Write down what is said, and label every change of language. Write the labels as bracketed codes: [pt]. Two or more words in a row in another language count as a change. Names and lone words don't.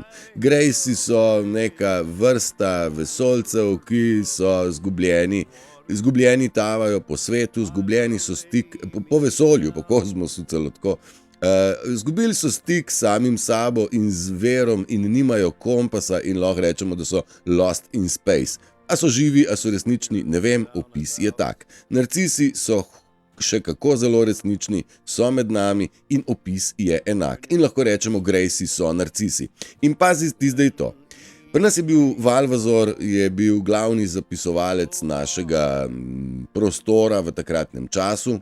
[sl] Greysi so neka vrsta vesoljcev, ki so izgubljeni tavajo po svetu, izgubljeni so stik, po vesolju, po kozmosu celo tako. Izgubili so stik s samim sabo in z verom in nimajo kompasa in lahko rečemo, da so [en] lost in space. [sl] A so živi, a so resnični, ne vem, opis je tak. Narcisi so še kako zelo resnični, so med nami in opis je enak. In lahko rečemo, Greysi so narcisi. In pazi ti zdaj to. Pri nas je bil Valvazor, je bil glavni zapisovalec našega prostora v takratnem času.